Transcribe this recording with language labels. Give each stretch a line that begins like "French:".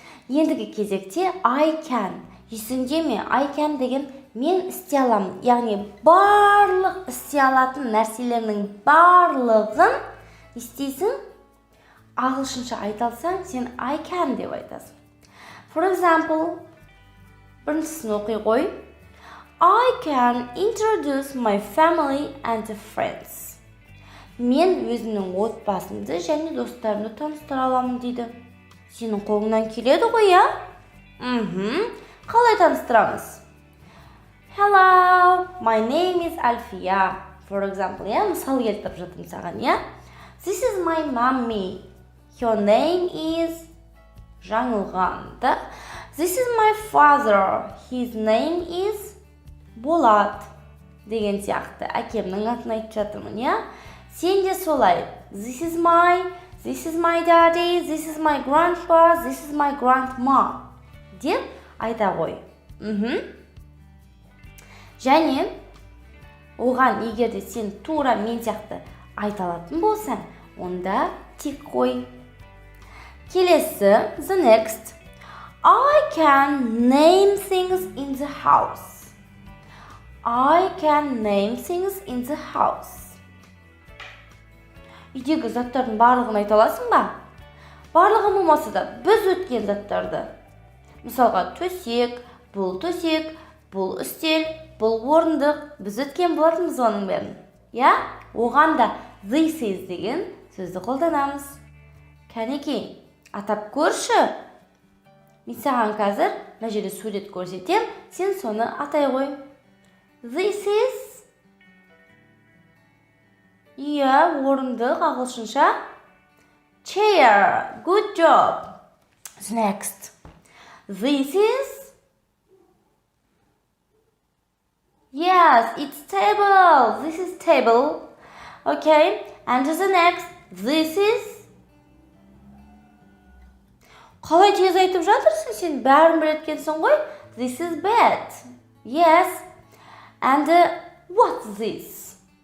Kazakh: Ендігі кезекте
English: I can.
Kazakh: Есіңде ме? I can деген мен істей аламын. Яғни барлық істей алатын нәрселерінің барлығын істейсің. Ағылшынша айталсаң, сен
English: I can
Kazakh: деп айтасың.
English: For example,
Kazakh: біріншісін оқи қой.
English: I can introduce my family and friends.
Kazakh: Мен өзімнің отбасымды және достарымды таныстыра аламын дейді. Сенің қолыңнан келеді ғой, я? Қалай таныстырамыз?
English: Hello, my name is Alfia. For example,
Kazakh: мысал келтіріп жатырмын саған, я?
English: This is my mommy. Her name is Жаңылған. This is my father. His name is Болат.
Kazakh: Деген сияқты әкемнің атын айтып жатырмын, я? Сен де солай.
English: This is my daddy, this is my grandpa, this is my grandma.
Kazakh: Деп айта ғой. Және оған егер де сен тура мен сияқты айта алатын болсаң, онда тик қой. Келесі,
English: the next. I can name things in the house. I can name things in the house.
Kazakh: Үйдегі заттардың барлығын айта аласың ба? Барлығы болмаса да біз өткен заттарды. Мысалға төсек, бұл үстел, бұл орындық, біз өткен болатынбыз оның бәрін. Оған да
English: this is
Kazakh: деген сөзді қолданамыз. Кәнекей, атап көрші. Мен саған қазір мына жерде сурет көрсетем, сен соны атай ғой.
English: This is
Kazakh: орындық ағылшынша
English: chair. Good job. Next. This is it's table. This is table. Okay. And the next. This is
Kazakh: қалай тез айтып жатырсың сен? Бәрін білеткенсің ғой?
English: This is bed. Yes. And what's this?